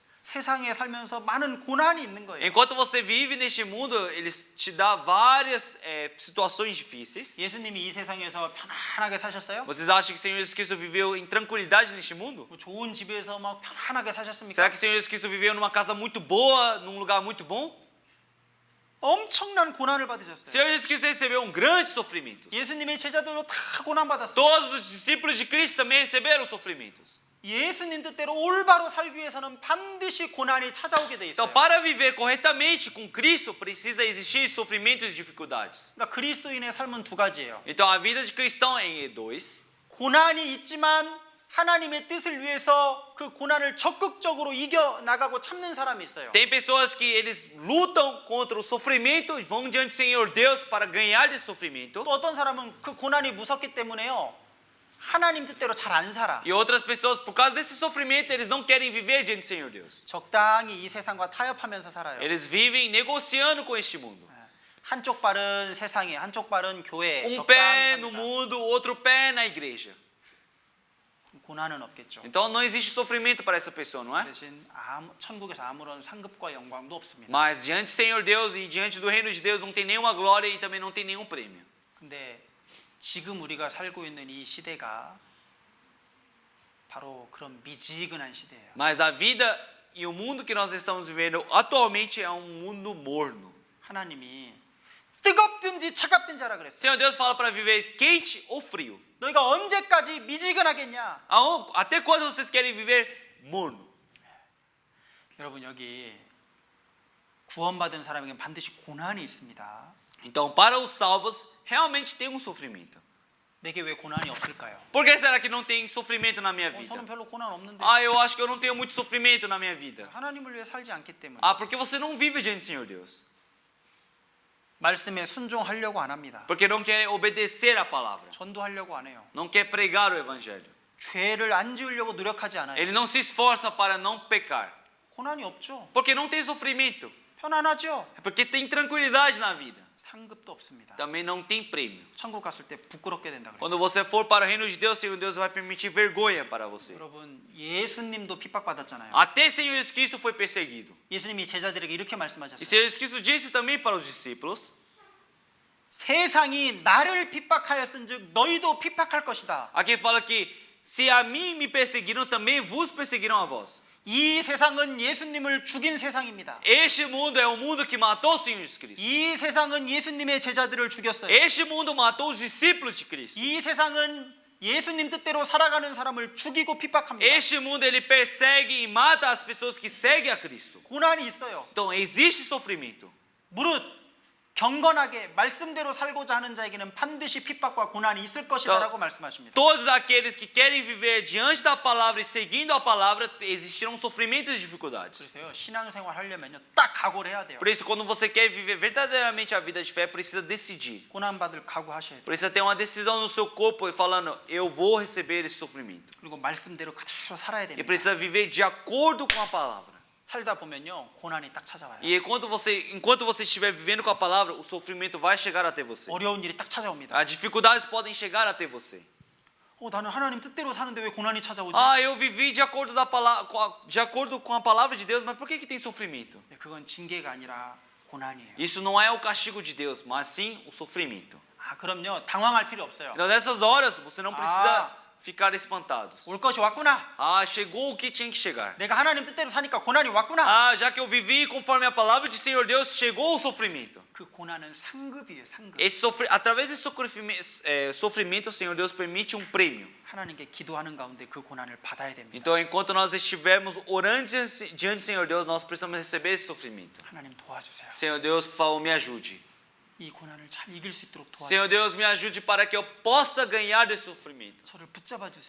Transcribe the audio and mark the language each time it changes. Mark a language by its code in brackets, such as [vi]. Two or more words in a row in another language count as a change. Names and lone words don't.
[ko] 세상에 살면서 많은 고난이 있는 거예요. [pt] Enquanto você vive neste mundo, ele te dá várias situações difíceis. [ko] 예수님이 이 세상에서 편안하게 사셨어요? [pt] Vocês acham que o Senhor Jesus Cristo viveu em tranquilidade neste mundo? [ko] 뭐 좋은 집에서 막 편안하게 사셨습니까? [pt] Será que o Senhor Jesus Cristo viveu numa casa muito boa, num lugar muito bom? [ko] 엄청난 고난을 [pt] O [ko] 받으셨어요. [pt] Senhor Jesus Cristo recebeu um grande sofrimento. [ko] 예수님의 제자들도 다 고난 받았어요. [pt] Todos os discípulos de Cristo também receberam sofrimentos. [ko] 예수님 뜻대로 올바로 살기 위해서는 반드시 고난이 찾아오게 돼 [pt] Então, [ko] 있어요. [pt] para viver corretamente com Cristo, precisa existir sofrimentos e dificuldades. [ko] 그러니까 그리스도인의 삶은 두 가지예요. [pt] Então, a vida de cristão é em dois. [ko] 고난이 있지만 하나님의 뜻을 위해서 그 고난을 적극적으로 이겨 나가고 참는 사람이 있어요. [pt] Tem pessoas que eles lutam contra o sofrimento e vão diante do Senhor Deus para ganhar desse sofrimento. [ko] 또 어떤 사람은 그 고난이 무섭기 때문에요. 하나님 뜻대로 잘 안 살아. [pt] E outras pessoas, por causa desse sofrimento, eles não querem viver diante do Senhor Deus. [ko] 적당히 이 세상과 타협하면서 살아요. [pt] Eles vivem negociando com este mundo. [ko] 한쪽 발은 세상에, 한쪽 발은 교회에. [pt] Um [ko] 적당히 [pt] pé no [ko] 삽니다. [pt] mundo, outro pé na igreja. [ko] 고난은 없겠죠. [pt] Então não existe sofrimento para essa pessoa, não é? [ko] 대신 천국에서 아무런 상급과 영광도 없습니다. [pt] Mas diante do Senhor Deus e diante do reino de Deus não tem nenhuma glória e também não tem nenhum prêmio. [ko] 근데 지금 우리가 살고 있는 이 시대가 바로 그런 미지근한 시대예요. [pt] Mas a vida e o mundo que nós estamos vivendo atualmente é um mundo morno. [ko] 하나님이 뜨겁든지 차갑든지 하라 [pt] O [ko] 그랬어요. [pt] Senhor Deus fala para viver quente ou frio. [ko] 너희가 언제까지 미지근하겠냐? [pt] Até quando vocês querem viver morno? [ko] 여러분 여기 구원받은 사람에게는 반드시 고난이 있습니다. [pt] Então, para os salvos, realmente tem um sofrimento. [ko] 내게 왜 고난이 없을까요? [pt] Por que será que não tem sofrimento na minha vida? [ko] 저는 별로 고난 없는데. [pt] Eu acho que eu não tenho muito sofrimento na minha vida. [ko] 하나님을 위해 살지 않기 때문에. [pt] Porque você não vive diante do Senhor Deus. [ko] 말씀에 순종하려고 안 합니다. [pt] Porque não quer obedecer a palavra. [ko] 전도하려고 안 해요. [pt] Não quer pregar o evangelho. [ko] 죄를 안 지으려고 노력하지 않아요. [pt] Ele não se esforça para não pecar. [ko] 고난이 없죠. [pt] Porque não tem sofrimento. [ko] 편안하죠. [pt] É porque tem tranquilidade na vida. [ko] 상급도 없습니다. [pt] Também não tem prêmio. [ko] 천국 갔을 때 부끄럽게 된다 그랬어요. [pt] Quando você for para o reino de Deus, Senhor Deus vai permitir vergonha para você. [ko] 여러분 예수님도 핍박받았잖아요. [pt] Até Senhor Jesus Cristo foi perseguido. [ko] 예수님이 제자들에게 이렇게 [pt] E [ko] 말씀하셨어요. [pt] Senhor Jesus Cristo disse também para os discípulos: [ko] 세상이 나를 핍박하였은즉 너희도 핍박할 것이다. [pt] aqui fala que se a mim me perseguiram, também vos perseguirão a vós. [ko] 이 세상은 예수님을 죽인 세상입니다. [pt] Este mundo é o mundo que matou o Senhor Jesus Cristo. [ko] 이 세상은 예수님의 제자들을 죽였어요. [pt] Este mundo matou os discípulos de Cristo. [ko] 이 세상은 예수님 뜻대로 살아가는 사람을 죽이고 핍박합니다. [pt] Este mundo ele persegue e mata as pessoas que seguem a Cristo. [ko] 고난이 있어요. [pt] Então existe sofrimento. [ko] 무릇 경건하게 말씀대로 살고자 하는 자에게는 반드시 핍박과 고난이 있을 것이다라고 말씀하십니다. [pt] Todos aqueles que querem viver diante da palavra e seguindo a palavra, existirão sofrimentos e dificuldades. [ko] 그래서요 신앙생활 하려면요 딱 각오를 해야 돼요. [pt] Por isso, quando você quer viver verdadeiramente a vida de fé, precisa decidir. [ko] 고난 받을 각오하셔야 돼요. [pt] Precisa ter uma decisão no seu corpo e falando, eu vou receber esse sofrimento. [ko] 그리고 말씀대로 그대로 살아야 [pt] E [ko] 됩니다. [pt] precisa viver de acordo com a palavra. [ko] 살다 보면요 고난이 딱 찾아와요. [pt] E enquanto você estiver vivendo com a palavra, o sofrimento vai chegar até você. [ko] 어려운 일이 딱 찾아옵니다. [pt] As dificuldades podem chegar até você. [ko] 나는 하나님 뜻대로 사는데 왜 고난이 찾아오지? [pt] Ah, eu vivi de acordo, de acordo com a palavra de Deus, mas por que tem sofrimento? [ko] 네, 그건 징계가 아니라 고난이에요. [pt] Isso não é o castigo de Deus, mas sim o sofrimento. [ko] 그럼요 당황할 필요 없어요. [pt] Então, nessas horas, você não precisa ficar espantados. [ko] 올 것이 왔구나. [pt] Chegou o que tinha que chegar. [ko] 내가 하나님 뜻대로 사니까 고난이 왔구나. [pt] Já que eu vivi conforme a palavra do Senhor Deus, chegou o sofrimento. [ko] 그 고난은 상급이에요, 상급. [pt] Através desse sofrimento, o Senhor Deus permite um prêmio. [ko] 하나님께 기도하는 가운데 그 고난을 받아야 됩니다. [pt] Então, enquanto nós estivermos orando diante do Senhor Deus, nós precisamos receber esse sofrimento. [ko] 하나님 도와주세요. [pt] Senhor Deus, por favor, me ajude. [ko] 이 고난을 잘 이길 수 있도록 [pt] Senhor [ko] 도와주세요. [pt] Deus, me ajude para que eu possa ganhar desse sofrimento. [ko] 저를 붙잡아 주세요.